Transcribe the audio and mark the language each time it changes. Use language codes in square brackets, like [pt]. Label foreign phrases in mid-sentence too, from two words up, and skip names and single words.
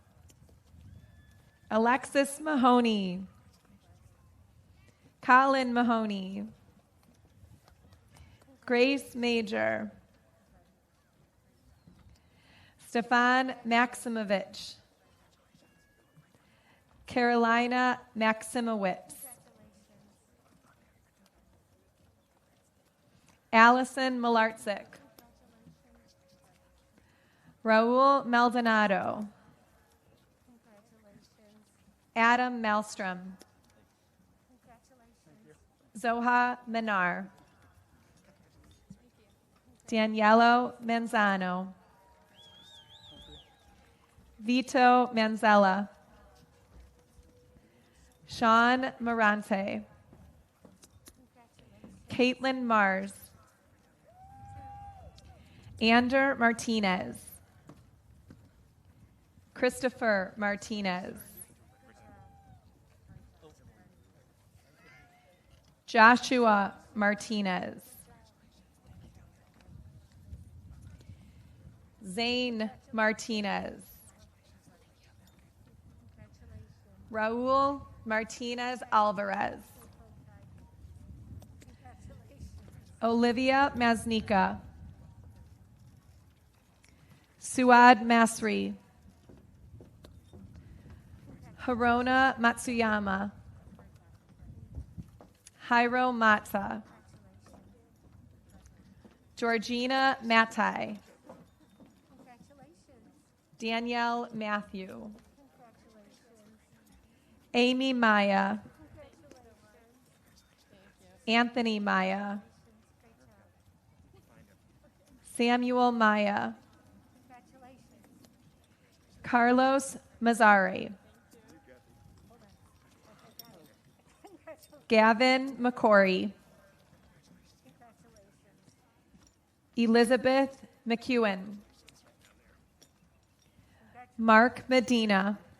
[en] Alexis Mahoney. Colin Mahoney. Grace Major. Stefan Maximovich. Carolina Maximowitz. Allison Malartzik. Raul Maldonado. Adam Malstrom. Zoha Minar. Daniello Manzano. Vito Manzella. Sean Morante. Caitlin Mars. Ander Martinez. Christopher Martinez. Joshua Martinez. Zane Martinez. Raul Martinez Alvarez. Olivia Maznika. Suad Masri. Harona Matsuyama. Jairo Mata. Georgina Matai. Danielle Matthew. Amy Maya. Anthony Maya. Samuel Maya. Carlos Mazzari. Gavin McCory. Elizabeth McEwen. Mark Medina.